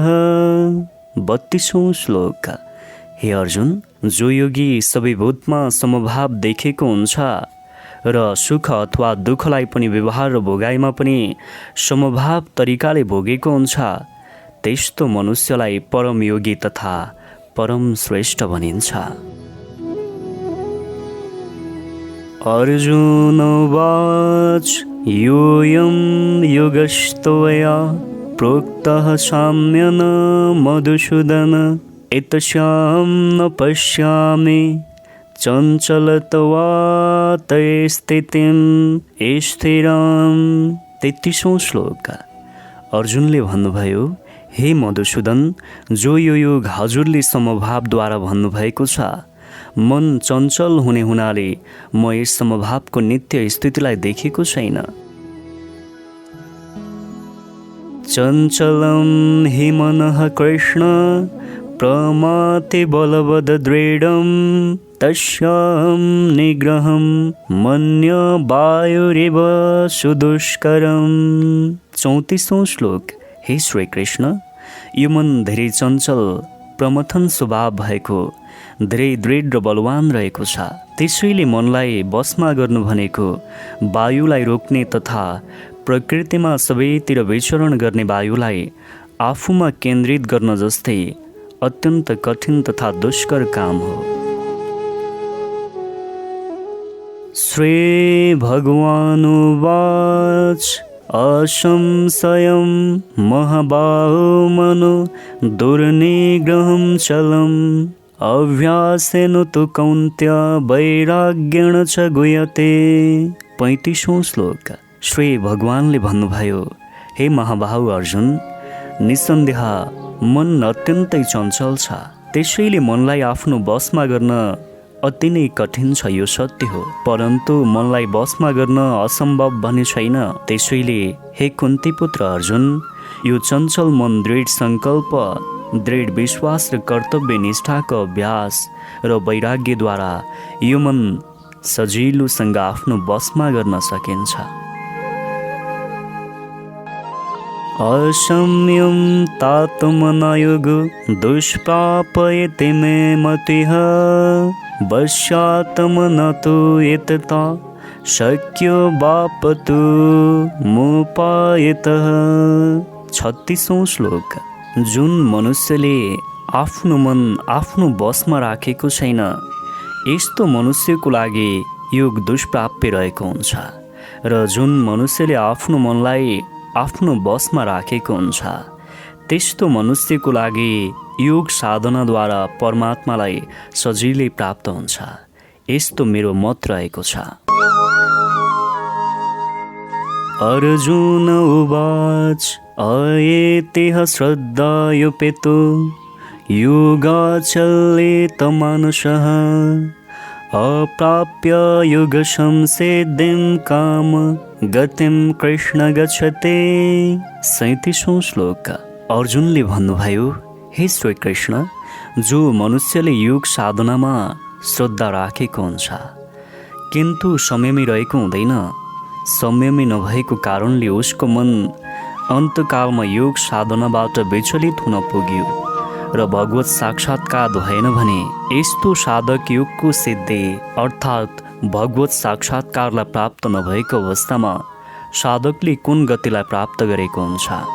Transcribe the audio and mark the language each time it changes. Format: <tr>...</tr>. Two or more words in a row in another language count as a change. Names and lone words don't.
<ne>32वां श्लोक। हे अर्जुन, जो योगी सबै भूतमा समभाव देखेको हुन्छ र सुख अथवा दुःखलाई पनि व्यवहार र भोगाइमा पनि समभाव तरिकाले भोगेको हुन्छ, त्यस्तो मनुष्यलाई परम योगी तथा परम श्रेष्ठ भनिन्छ।</ne> <sa>अर्जुन उवाच योऽयं योगस्त्वया प्रोक्तः साम्यन मधुसूदन एतस्यां न पश्यामि चञ्चलत्वात् स्थितिं स्थिरां।</sa> <ne>33औं श्लोक। अर्जुनले भन्नुभयो, हे मधुसूदन, जो यो युग हजुरले समभावद्वारा भन्नुभएको छ, मन चञ्चल हुने हुनाले म यस समभावको नित्य स्थितिलाई देखेको छैन।</ne> <sa>चञ्चलं हि मनः कृष्ण प्रमाति बलवद दृढं तस्यां निग्रहं मन्य वायुरिव सुदुष्करं।</sa> <ne>34औं श्लोक। हे श्री कृष्ण, यो मन धेरै चञ्चल प्रमथन स्वभाव भएको, धेरै दृढ र बलवान रहेको छ। त्यसैले मनलाई बसमा गर्नु भनेको वायुलाई रोक्ने तथा प्रकृतिमा सबैतिर विचरण गर्ने वायुलाई आफूमा केन्द्रित गर्न जस्तै अत्यन्त कठिन तथा दुष्कर काम हो।</ne> <sa>श्री भगवानुवाच असंशयं महाबाहो मनो दुर्निग्रहं चलम् अभ्यासेन तु कौन्त्य वैराग्येण च गुह्यते।</sa> <ne>35औं श्लोक। श्री भगवानले भन्नुभयो, हे महाबाहु अर्जुन, निसन्देह मन अत्यन्तै चञ्चल छ। त्यसैले मनलाई आफ्नो बसमा गर्न अति नै कठिन छ, यो सत्य हो। परन्तु मनलाई बसमा गर्न असम्भव भने छैन। त्यसैले हे कुन्तीपुत्र अर्जुन, यो चञ्चल मन दृढ सङ्कल्प, दृढ विश्वास र कर्तव्य निष्ठाको अभ्यास र वैराग्यद्वारा यो मन सजिलोसँग आफ्नो बसमा गर्न सकिन्छ।</ne> <sa>असंयम तात्मनायोग दुष्प्रापयते मे मतिः वश्यात्मनतो यतता शक्यो वापतु मुपायतः।</sa> <ne>36औं श्लोक। जुन मनुष्यले आफ्नो मन आफ्नो बसमा राखेको छैन, यस्तो मनुष्यको लागि योग दुष्प्राप्य रहेको हुन्छ। र जुन मनुष्यले आफ्नो मनलाई आफ्नो बसमा राखेको हुन्छ, त्यस्तो मनुष्यको लागि योग साधनाद्वारा परमात्मालाई सजिलै प्राप्त हुन्छ। यस्तो मेरो मत रहेको छ।</ne> <sa>अर्जुन उवाच अयेतेह श्रद्धायुपेतो योगाचलेत मानसः अप्राप्य योगसंसिद्धिं काम गतिं कृष्ण गच्छते।</sa> <ne>37औं श्लोक। अर्जुनले भन्नुभयो, हे श्री कृष्ण, जो मनुष्यले योग साधनामा श्रद्धा राखेको हुन्छ किन्तु संयमी रहेको हुँदैन, संयमी नभएको कारणले उसको मन अन्तकालमा योग साधनाबाट विचलित हुन पुग्यो र भगवत साक्षात्कार भएन भने यस्तो साधक योगको सिद्धि अर्थात् भगवत साक्षात्कारलाई प्राप्त नभएको अवस्थामा साधकले कुन गतिलाई प्राप्त गरेको हुन्छ।</ne>